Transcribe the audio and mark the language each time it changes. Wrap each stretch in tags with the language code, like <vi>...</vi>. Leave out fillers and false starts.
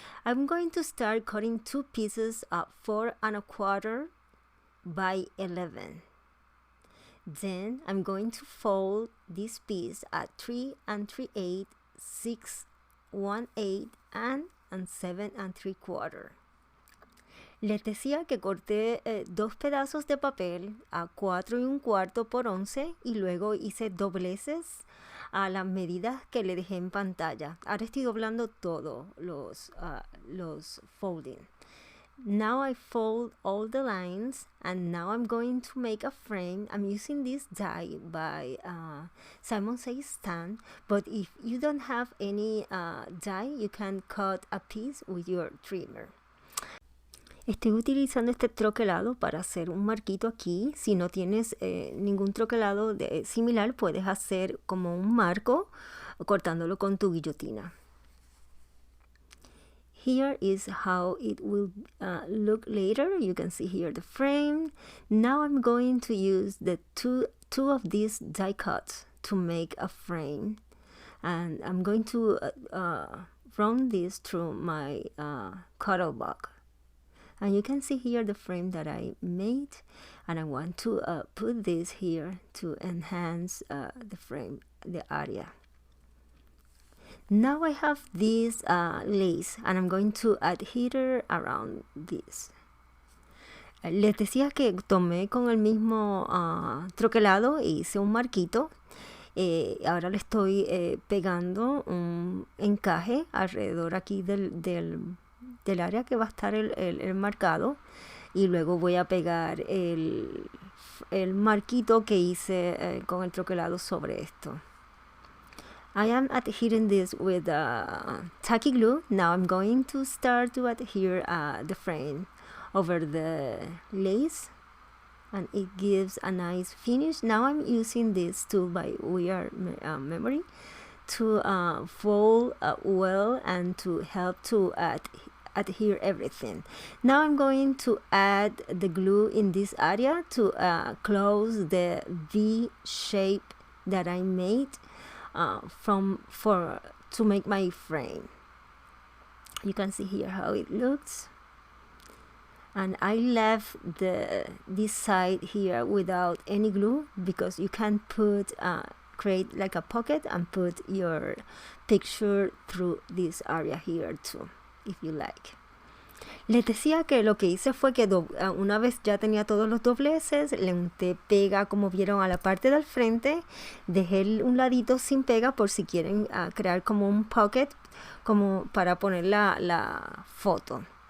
<en>I'm going to start cutting two pieces of 4¼ by 11. Then I'm going to fold this piece at 3 3/8, 6 1/8 and 7 3/4.</en> <es>Les decía que corté dos pedazos de papel a 4 1/4 por 11 y luego hice dobleces a las medidas que le dejé en pantalla. Ahora estoy doblando todo los folding.</es> <en>Now I fold all the lines, and now I'm going to make a frame. I'm using this die by Simon Says Stand, but if you don't have any die, you can cut a piece with your trimmer.</en> <es>Estoy utilizando este troquelado para hacer un marquito aquí. Si no tienes ningún troquelado similar, puedes hacer como un marco cortándolo con tu guillotina.</es> <en>Here is how it will look later. You can see here the frame. Now I'm going to use the two of these die cuts to make a frame, and I'm going to run this through my cutter block. And you can see here the frame that I made, and I want to put this here to enhance the frame, the area. Now I have this lace, and I'm going to adhere around this.</en> <es>Les decía que tomé con el mismo troquelado e hice un marquito. Ahora le estoy pegando un encaje alrededor aquí del área que va a estar el marcado, y luego voy a pegar el marquito que hice con el troquelado sobre esto.</es> <en>I am adhering this with tacky glue. Now I'm going to start to adhere the frame over the lace, and it gives a nice finish. Now I'm using this tool by Weird Memory to fold well and to help to adhere everything. Now I'm going to add the glue in this area to close the V shape that I made to make my frame. You can see here how it looks, and I left this side here without any glue because you can create like a pocket and put your picture through this area here too, if you like.</en> <es>Les decía que lo que hice fue que una vez ya tenía todos los dobleces, le unté pega, como vieron, a la parte del frente. Dejé un ladito sin pega por si quieren crear como un pocket, como para poner la foto.</es>